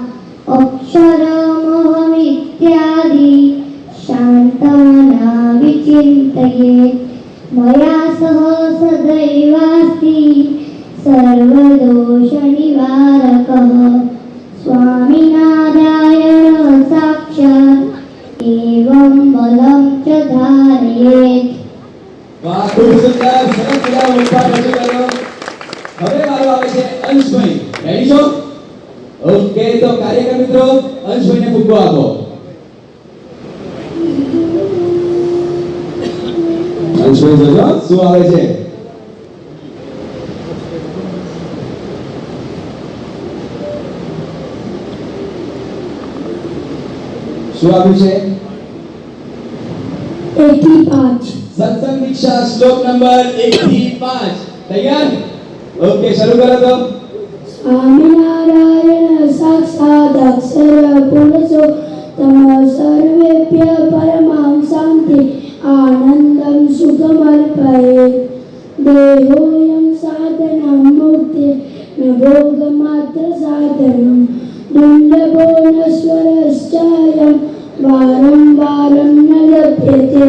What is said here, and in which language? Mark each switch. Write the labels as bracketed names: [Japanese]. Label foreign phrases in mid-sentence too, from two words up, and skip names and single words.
[Sanskrit] अक्षरमोहमित्यादि शान्तमना विचिन्तयेत् मया सह सदैवास्ति सर्वदोषनिवारकः स्वामिनारायण साक्षात् एवं बलं च धारयेत् [Gujarati] વાહ ખૂબ સુંદર સરસ મજાનો મુખપાઠ રજૂ કર્યો હવે વારો આવે છે અંશભાઈ રેડી છો ઓકે તો કાર્યકર મિત્રો અંશભાઈને ફુગ્ગો આપો અંશભાઈ જોજો શું આવે છે શું આવ્યું છે 85 સત્સંગ દીક્ષા શ્લોક નંબર 1 થી 5 તૈયાર ઓકે શરૂ કરો તો [Sanskrit] स्वामिनारायण साक्षात् अक्षर पुरुषो तम सर्वेभ्य परमां शान्ति आनन्दं सुखमर्पयेत् देहोऽयं साधनं मुक्ते न भोगमात्र साधनं दुर्लभो नश्वरश्चायं वारं वारं न लभ्यते